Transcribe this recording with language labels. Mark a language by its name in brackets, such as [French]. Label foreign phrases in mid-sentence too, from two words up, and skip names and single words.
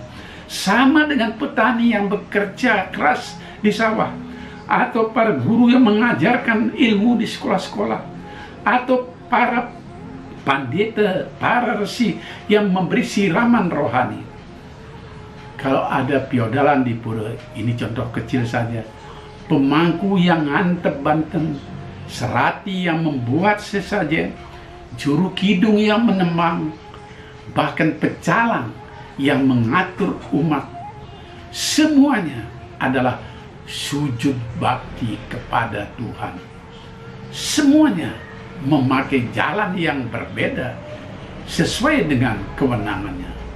[Indonesian] Sama dengan petani yang bekerja keras di sawah, atau para guru yang mengajarkan ilmu di sekolah-sekolah, atau para pandita, para resi yang memberi siraman rohani. Kalau ada piodalan di pura, ini contoh kecil saja, pemangku yang ngantep Banten, serati yang membuat sesajen, juru kidung yang menembang, bahkan pecalang yang mengatur umat, semuanya adalah sujud bakti kepada Tuhan. Semuanya memakai jalan yang berbeda sesuai dengan kewenangannya.